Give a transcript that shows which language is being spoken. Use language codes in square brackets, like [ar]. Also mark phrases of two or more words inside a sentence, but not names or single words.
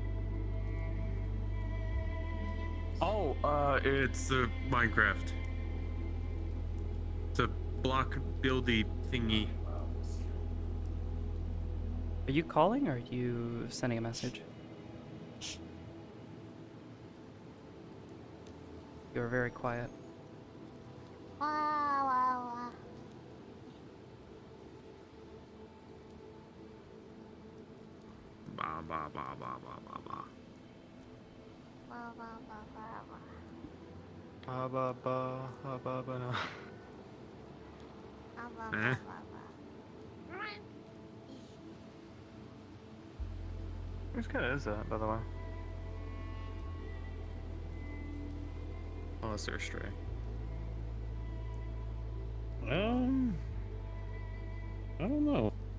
[en] Oh, it's the Minecraft. It's a block buildy thingy. Are you calling or are you sending a message? You're very quiet. Wow, wow, wow. Ba ba ba ba ba ba ba. Wow, wow, wow, wow, wow. Ba ba ba ba ba no. Wow, wow, Eh? wow, wow, wow. Whose cat is that, by the way? Oh, that's their stray. I don't know.